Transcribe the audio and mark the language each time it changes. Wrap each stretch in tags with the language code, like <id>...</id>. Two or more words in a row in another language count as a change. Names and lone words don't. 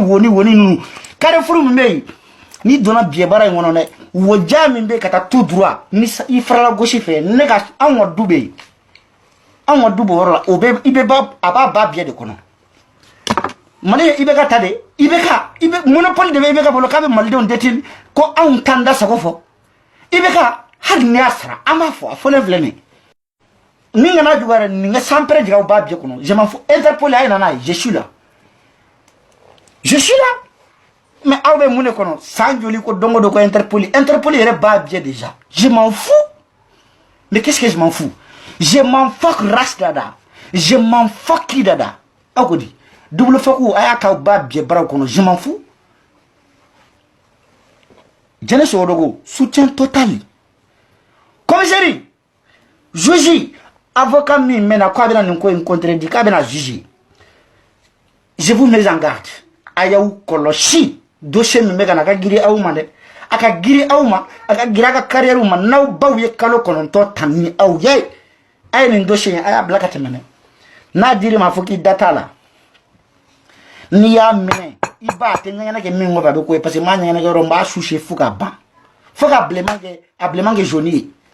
<bm>woni ninnu Carrefour min bɛ yen ni donna biɛbara in kɔnɔ dɛ woja min bɛ ka taa</bm> <fr>tout droit</fr> <bm>ni i farala gauche fɛ ne ka anw ka du bɛ yen anw ka du b'o yɔrɔ la o bɛ a b'a ba biɛ de kɔnɔ Mali ye IBK ta de IBK monopole de bɛ IBK bolo k'a bɛ malidenw détenu ko anw t'an da sago fɔ IBK hali ni y'a sara an b'a fɔ a fɔlen filɛ nin ni kana juguyara nin ka sanpɛrɛ jigin aw ba biɛ kɔnɔ</bm> <fr>je m'en fous</fr> <bm>Interpol a ye na n'a ye</bm> <fr>je suis là</fr> <bm>mais aw bɛ mun de kɔnɔ san joli ko dongo do ko Interpol yɛrɛ b'a biɛ déjà</bm> <fr>je m'en fous mais qu'est-ce que je m'en fous je m'en fuck</fr> <bm>race dada</bm> <fr>je m'en fuck</fr> <bm>qui dada aw ko di double fuck a y'a k'aw ba biɛ baraw kɔnɔ</bm> <fr>je m'en fous</fr> <bm>Jɛnɛ Sogodogo</bm> <fr>soutien total commissaire juge avocat</fr> <bm>min mɛna ko a bɛna nin ko in contredit k'a bɛna juge</bm> <fr>je vous mets en garde</fr> <bm>a y'aw kɔlɔsi dossier min bɛ ka na a ka giri aw ma dɛ a ka giri aw ma a ka giri a ka carrière ma n'aw baw ye kalo 9 tan ni aw ye a ye nin dossier in a y'a bila ka tɛmɛ dɛ n'a dir'i ma fɔ k'i da t'a la n'i y'a minɛ i b'a tɛ ɲɛgɛnɛ kɛ min kɔ a bɛ ko ye</bm> <fr>parce que</fr> <bm>m'a ɲɛgɛnɛ kɛ yɔrɔ n b'a sucer fo ka ban fo ka bilenman kɛ jaune ye</bm>